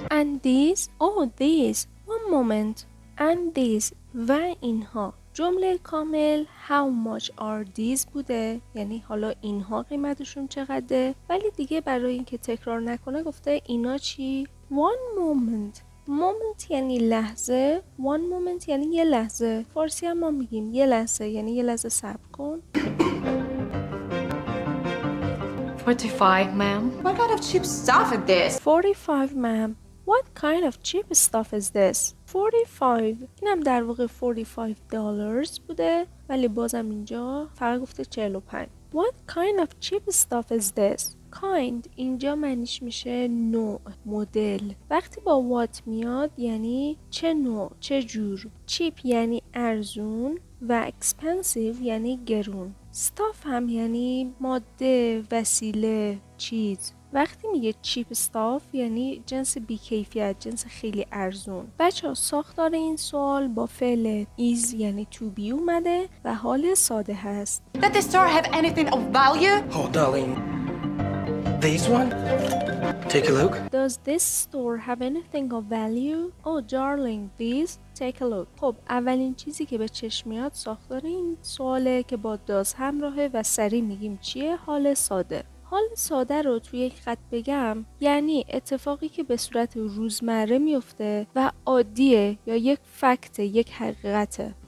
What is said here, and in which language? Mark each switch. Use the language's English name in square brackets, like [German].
[English] And these, these, one moment, and these [Persian] و اینها. جمله کامل [English] how much are these [Persian] بوده، یعنی حالا اینها قیمتشون چقدره، ولی دیگه برای اینکه تکرار نکنه گفته اینا چی؟ [English] one moment. [Persian] moment یعنی لحظه، [English] one moment [Persian] یعنی یه لحظه. فارسی هم ما میگیم یه لحظه، یعنی یه لحظه صبر کن. [English] 45, ma'am. What kind of cheap stuff is this? 45 ma'am. What kind of cheap stuff is this? 45. [Persian] اینم در واقع $45 بوده، ولی بازم اینجا فقط گفته 45. [English] What kind of cheap stuff is this? [Persian] kind اینجا معنیش میشه نوع، مدل. وقتی با what میاد یعنی چه نوع، چه جور. cheap یعنی ارزون و expensive یعنی گرون. stuff هم یعنی ماده، وسیله، چیز. وقتی میگه [English] cheap stuff [Persian] یعنی جنس بیکیفیت، جنس خیلی ارزون. بچه ساختار این سوال با فعل is یعنی to be اومده و حال ساده هست. [English] Does the store have anything of value? Oh, darling. This one? Take a look. Does this store have anything of value? Oh darling, please take a look. [Persian] خب اولین چیزی که به چشم میاد ساختار این سواله که با does همراهه و سریع میگیم چیه؟ حال ساده. حال ساده رو توی یک خط بگم یعنی اتفاقی که به صورت روزمره میفته و عادیه یا یک فکت، یک حقیقته.